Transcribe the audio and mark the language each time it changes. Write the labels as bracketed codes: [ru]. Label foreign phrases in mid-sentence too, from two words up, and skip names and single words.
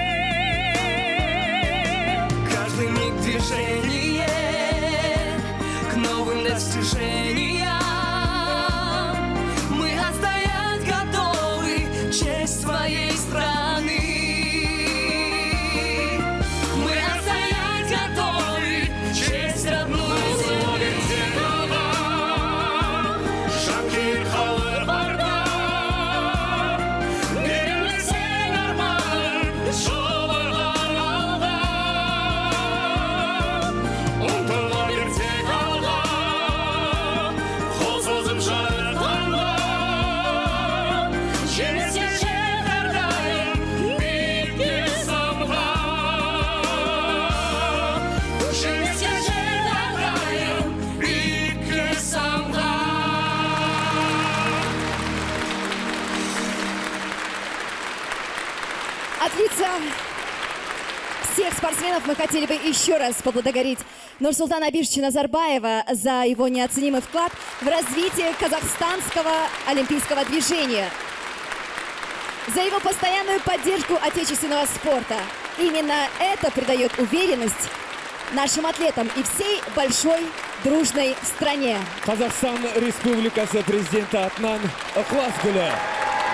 [ru] Каждый миг движения к новым достижениям. Мы отстоять готовы честь своей страны. Мы отстоять готовы честь родной земли. [kk] Жанкүйер халық барда, берілмесең арманың жолығар алға. Ұмтыла бер тек алға, қол созып жарықтанға, жеңіске жетер дайым биікке самға. Жеңіске жетер дайым биікке самға. [ru] От лица всех спортсменов мы хотели бы еще раз поблагодарить Нурсултана Абишевича Назарбаева за его неоценимый вклад в развитие казахстанского олимпийского движения, за его постоянную поддержку отечественного спорта. Именно это придает уверенность нашим атлетам и всей большой дружной стране. [kk] Қазақстан Республикасы президенті атынан ықылас гүлі.